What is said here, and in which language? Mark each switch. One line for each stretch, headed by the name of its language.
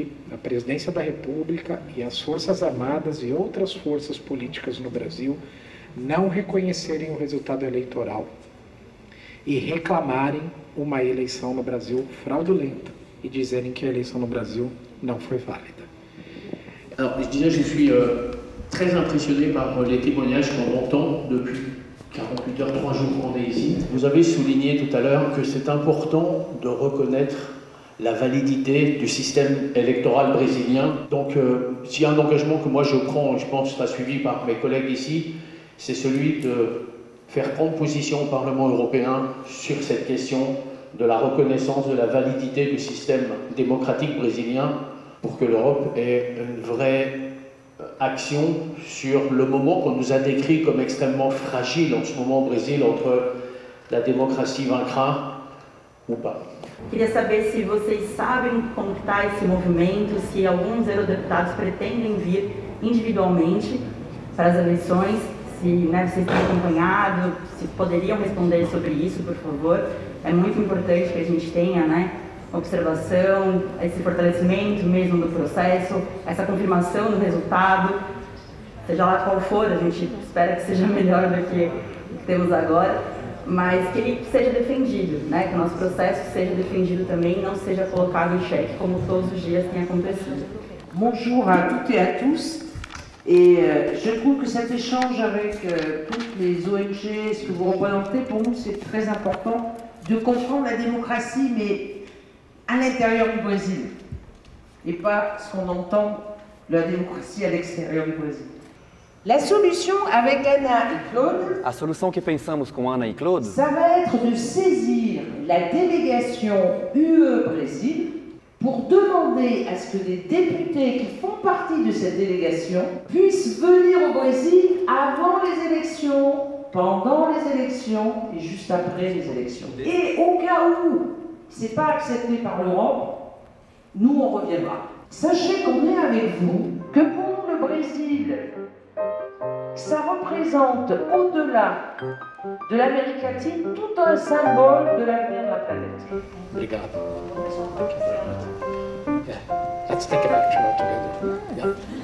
Portuguese: A presidência da República e as Forças Armadas e outras forças políticas no Brasil não reconhecerem o resultado eleitoral e reclamarem uma eleição no Brasil fraudulenta e dizerem que a eleição no Brasil não foi válida.
French: Alors, je disais, je suis très impressionné par les témoignages qu'on entend depuis 48 heures, 3 jours qu'on est ici. Vous avez souligné tout à l'heure que c'est important de reconnaître la validité du système électoral brésilien. Donc, s'il y a un engagement que moi je prends, je pense que sera suivi par mes collègues ici, c'est celui de faire prendre position au Parlement européen sur cette question de la reconnaissance de la validité du système démocratique brésilien pour que l'Europe ait une vraie action sur le moment qu'on nous a décrit comme extrêmement fragile en ce moment au Brésil entre la démocratie vaincra ou pas.
Portuguese: Queria saber se vocês sabem como está esse movimento, se alguns eurodeputados pretendem vir individualmente para as eleições, se vocês têm acompanhado, se poderiam responder sobre isso, por favor. É muito importante que a gente tenha, observação, esse fortalecimento mesmo do processo, essa confirmação do resultado, seja lá qual for, a gente espera que seja melhor do que o que temos agora, mas que ele seja defendido, que o nosso processo seja defendido também, não seja colocado em xeque, como todos os dias tem acontecido.
French: Bonjour à toutes et à tous. Et je trouve que cet échange avec toutes les ONG, ce que vous représentez, pour nous c'est très important de comprendre la démocratie, mais à l'intérieur du Brésil, et pas ce qu'on entend, la démocratie à l'extérieur du Brésil. La solution avec Ana et Claude,
Portuguese: a solução que pensamos com Ana e Claude,
French: ça va être de saisir la délégation UE Brésil pour demander à ce que des députés qui font partie de cette délégation puissent venir au Brésil avant les élections, pendant les élections et juste après les élections. Et au cas où ce n'est pas accepté par l'Europe, nous on reviendra. Sachez qu'on est avec vous, que pour nous le Brésil, ça représente au-delà de l'Amérique latine tout un symbole de l'avenir de la planète.
Portuguese: Obrigado.
English: Yeah. Let's take a picture together.